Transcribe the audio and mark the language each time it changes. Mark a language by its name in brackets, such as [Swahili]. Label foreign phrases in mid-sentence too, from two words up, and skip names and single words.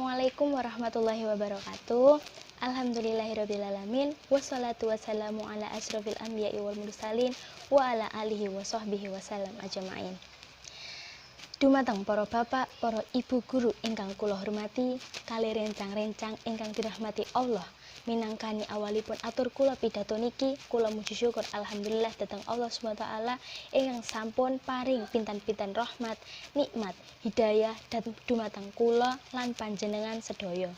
[Arabic] السلام عليكم ورحمة الله وبركاته الحمد لله رب العالمين. والصلاة والسلام على أشرف الأنبياء والمرسلين وعلى آله وصحبه وسلم أجمعين. [Javanese] Dumateng para bapak, para ibu guru ingkang kula hormati, kalih rencang-rencang ingkang dirahmati Allah. Minangkani awalipun atur kula pidato niki, kula muji syukur alhamdulillah dhateng Allah SWT ingkang sampun paring pinten-pinten rahmat, nikmat, hidayah dan dumateng kula lan panjenengan sedaya.